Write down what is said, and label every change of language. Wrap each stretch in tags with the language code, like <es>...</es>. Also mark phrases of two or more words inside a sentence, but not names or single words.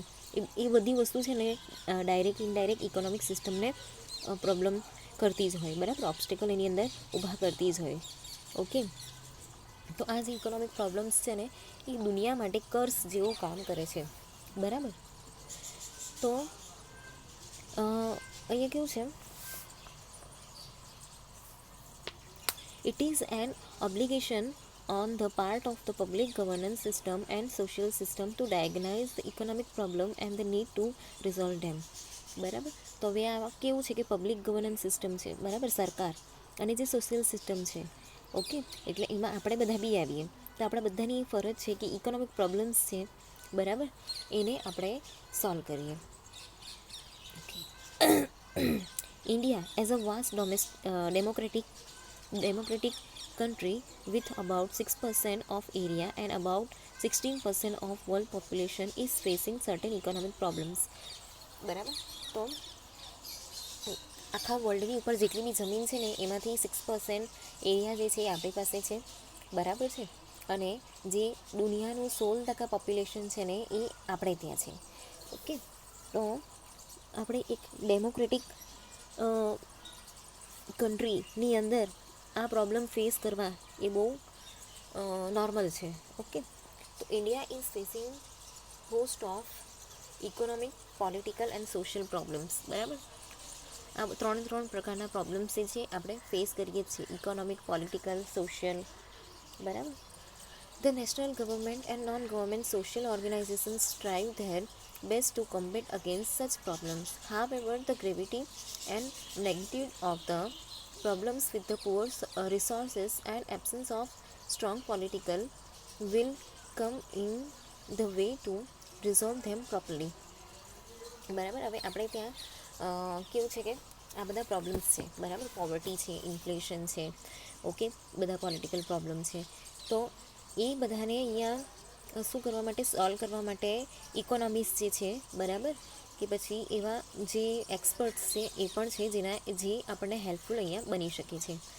<gu>એ બધી વસ્તુ છે ને</gu> <en>direct indirect economic</en> <gu>સિસ્ટમને પ્રોબ્લેમ કરતી જ હોય, બરાબર, ઓબ્સ્ટિકલ એની અંદર ઊભા કરતી જ હોય. ઓકે, તો આ જે</gu> <en>economic problems</en> <gu>છે ને એ દુનિયા માટે કર્સ જેવું કામ કરે છે, બરાબર. તો અહીંયા કેવું છે,</gu> <en>it is an obligation on the part of the public governance system and social system to diagnose the economic problem and the need to resolve them.</en> <gu>બરાબર. તો હવે આ કેવું છે કે</gu> <en>public governance system</en> <gu>છે, બરાબર, સરકાર અને જે</gu> <en>social system</en> <gu>છે, ઓકે, એટલે એમાં આપણે બધા બી આવીએ. તો આપણા બધાની ફરજ છે કે</gu> <en>economic problems</en> <gu>છે, બરાબર, એને આપણે સોલ્વ કરીએ.</gu> <en>India as a vast democratic country with about 6% of area and about 16% of world population is facing certain economic problems.</en> <gu>બરાબર. તો આખા વર્લ્ડની ઉપર જેટલી બી જમીન છે ને એમાંથી 6% એરિયા જે છે એ આપણી પાસે છે, બરાબર છે, અને જે દુનિયાનું 16% પોપ્યુલેશન છે ને એ આપણે ત્યાં છે. ઓકે. તો આપણે એક</gu> <en>democratic countryની</en> <gu>અંદર આ</gu> <en>problem face</en> <gu>કરવા એ બહુ નોર્મલ છે. ઓકે.</gu> <en>તો India is facing host of economic, political and social problems.</en> <gu>બરાબર. આ ત્રણ પ્રકારના પ્રોબ્લેમ્સ જે છે આપણે ફેસ કરીએ જ છીએ,</gu> <en>economic, political, social.</en> <gu>બરાબર.</gu> <en>The national government and non-government social organizations strive their best to combat against such problems. However, the gravity and magnitude of the problems with the poor resources and absence of strong political will come in the way to resolve them properly.</en> <gu>બરાબર. હવે આપણે ત્યાં કેવું છે કે આ બધા પ્રોબ્લેમ્સ છે, બરાબર, પોવર્ટી છે, ઇન્ફ્લેશન છે, ઓકે, બધા</gu> <en>political problem</en> <gu>છે. તો એ બધાને અહીંયા શું કરવા માટે, સોલ્વ કરવા માટે ઇકોનોમિક્સ જે છે, બરાબર, કે પછી એવા જે એક્સપર્ટ્સ છે એ પણ છે જે આપણને હેલ્પફુલ અહીંયા બની શકે છે.</gu>